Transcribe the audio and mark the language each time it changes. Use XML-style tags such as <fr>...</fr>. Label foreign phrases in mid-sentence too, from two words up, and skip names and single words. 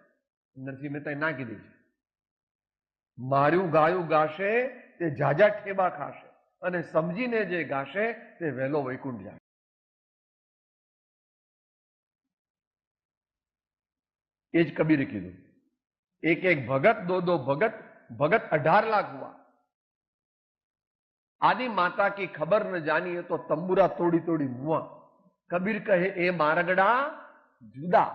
<gu>નરસિંહ મહેતાએ ના કીધી છે, માર્યું ગાયું ગાશે તે જાજા ઠેબા ખાશે અને સમજીને જે ગાશે તે વહેલો વૈકુંઠ જાય. એ જ કબીરે કીધું,</gu> <hi>एक एक भगत दो दो भगत, भगत 18 लाख हुआ. आदि माता की खबर न जानिए तो तंबुरा तोड़ी तोड़ी मुआ.</hi> <gu>કબીર કહે એ મારગડા જુદા.</gu>